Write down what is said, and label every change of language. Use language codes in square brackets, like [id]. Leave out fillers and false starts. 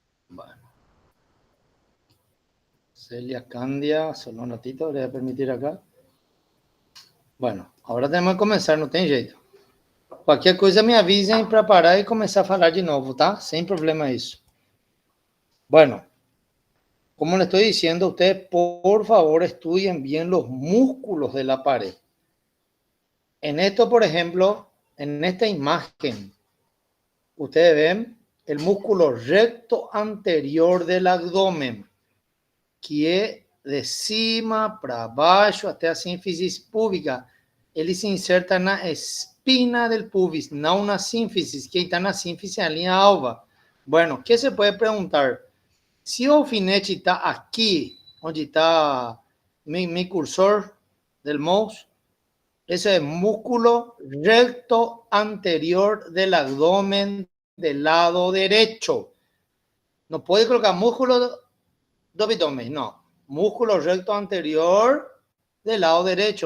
[es] Bueno. Celia Candia, solo un ratito, le voy a permitir acá. Bueno, [pt] agora temos que começar, não tem jeito. Qualquer coisa me avisem para parar e começar a falar de novo, tá? Sem problema isso. [es] Bueno, como le estoy diciendo, ustedes por favor estudien bien los músculos de la pared. En esto, por ejemplo, en esta imagen, ustedes ven el músculo recto anterior del abdomen, [pt] que é de cima para baixo até a sínfise púbica. Ele se inserta na [es] espina del pubis, [pt] não na sínfise. Quem está na sínfise é a linha alva. [es] Bueno, [pt] o que se pode perguntar? Se o alfinete está aqui, onde está [es] mi cursor del mouse, [pt] esse é [es] músculo recto anterior del abdomen del lado derecho. [pt] Não pode colocar músculo do abdômen, não. [es] Músculo recto anterior del lado derecho.